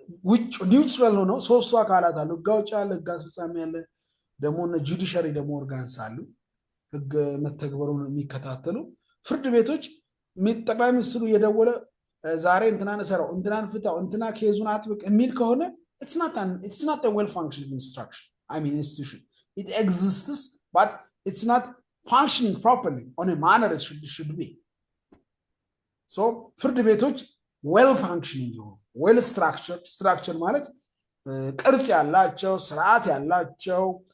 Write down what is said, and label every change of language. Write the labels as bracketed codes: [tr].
[am] ውጭ ኒውትራል ነው። ሶስቱ አካላት አሉ። ህግ አውጪ አለ፣ ህግ አስፈጻሚ አለ፣ ደግሞ ጁዲሻሪ ደግሞ ኦርጋንስ አሉ ህግ መተግበሩን የሚከታተሉ። ፍርድ ቤቶች ጠቅላይ ሚኒስትሩ የደወለ ዛሬ እንትናን ሰራው እንትናን ፍታው እንትና ኬዙን አጥብቅ የሚል ከሆነ [en] it's not a well functioning institution. It exists but it's not functioning properly on a manner it should be. [am] So ፍርድ ቤቶች [en] well functioning well structured [am] ማለት ቅርጽ ያላቸው ስርዓት ያላቸው